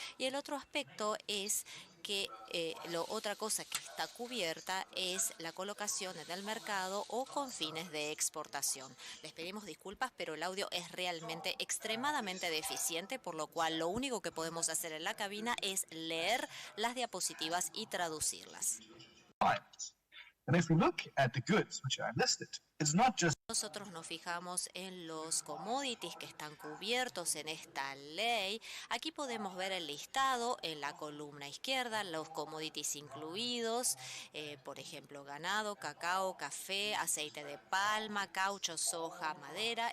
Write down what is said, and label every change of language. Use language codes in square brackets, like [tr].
[es] Y el otro aspecto es que otra cosa que está cubierta es la colocación en el mercado o con fines de exportación. Les pedimos disculpas, pero el audio es realmente extremadamente deficiente, por lo cual lo único que podemos hacer en la cabina es leer las diapositivas y traducirlas. [en] And if we look at the goods which are listed, it's not just [es] Nosotros nos fijamos en los commodities que están cubiertos en esta ley. Aquí podemos ver el listado en la columna izquierda, los commodities incluidos, por ejemplo, ganado, cacao, café, aceite de palma, caucho, soja, madera.